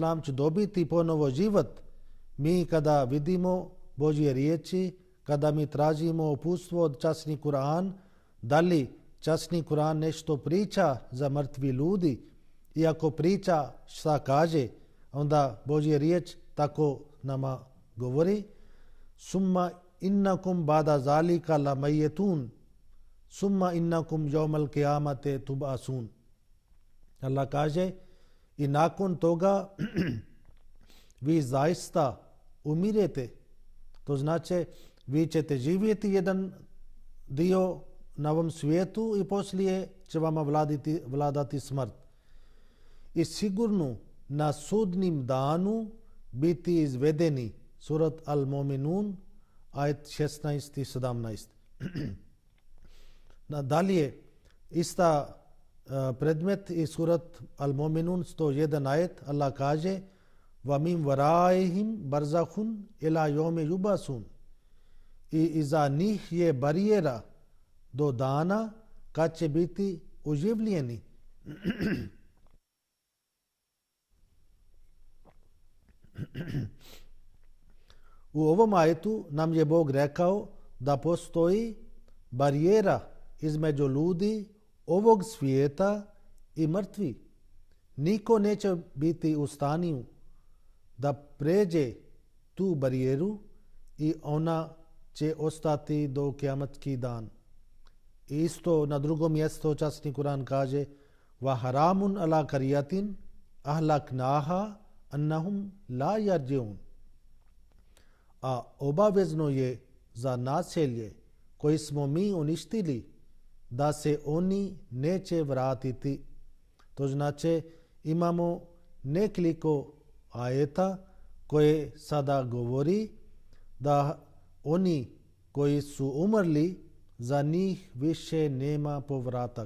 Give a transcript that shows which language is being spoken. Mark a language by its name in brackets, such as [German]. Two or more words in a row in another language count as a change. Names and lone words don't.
[Bosnian] će dobiti ponovo život, mi kada vidimo Božje riječi, kada mi tražimo uputstvo od časni Kur'an, da li časni Kur'an nešto priča za mrtvi ljudi, i ako priča šta kaže, onda Božja riječ tako nama govori [Arabic] ثم إنكم بعد ذلك لميتون ثم إنكم يوم القيامة تبعثون. [Bosnian] Allah kaže i nakon toga vi zaista umirete. To znači vi ćete živjeti jedan dio na ovom svijetu i poslije će vama vladati smrt. I sigurno na sudnim danu biti izvedeni. Surat Al-Mu'minun, ajet 16 i 17. Nadalje, ista predmet i surat Al-Mu'minun 101 ajet. Allah kaže [Arabic] ومن ورائهم برزخ إلى يوم يبعثون, [Bosnian] i iza njih je barijera do dana kad će biti oživljeni. U ovom ajetu nam je Bog rekao da postoji barijera između ljudi ovog svijeta i mrtvi. Niko neće biti u stanju da pređe tu barijeru i ona će ostati do kijamatski dan. Isto na drugom mjestu časni Kur'an kaže [Arabic] وحرام على قرية أهلكناها أنهم لا يرجعون. [Bosnian] A obavezno je za naselje koji smo mi uništili da se oni neće vratiti. To znači imamo nekoliko ajeta koje sada govori da oni koji su umrli, za njih više nema povratak.